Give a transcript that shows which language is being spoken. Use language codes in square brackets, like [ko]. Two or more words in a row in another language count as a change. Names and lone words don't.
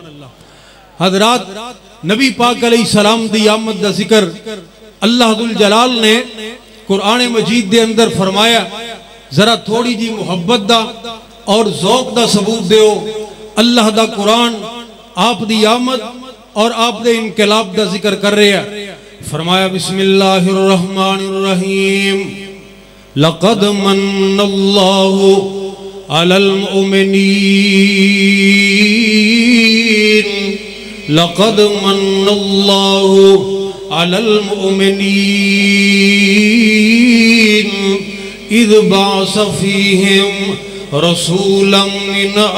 [pa] حضرات، نبی پاک علیہ السلام دی آمد دا ذکر اللہ ذوالجلال نے قرآن مجید دے اندر فرمایا. ذرا تھوڑی جی محبت دا اور ذوق دا ثبوت دیو. اللہ دا قرآن آپ دی آمد اور آپ دے انقلاب دا ذکر کر رہے ہیں. فرمایا [ar] بسم الله الرحمن الرحيم، لقد من الله على المؤمنين، لقد من الله على المؤمنين إذ بعث فيهم رسولا من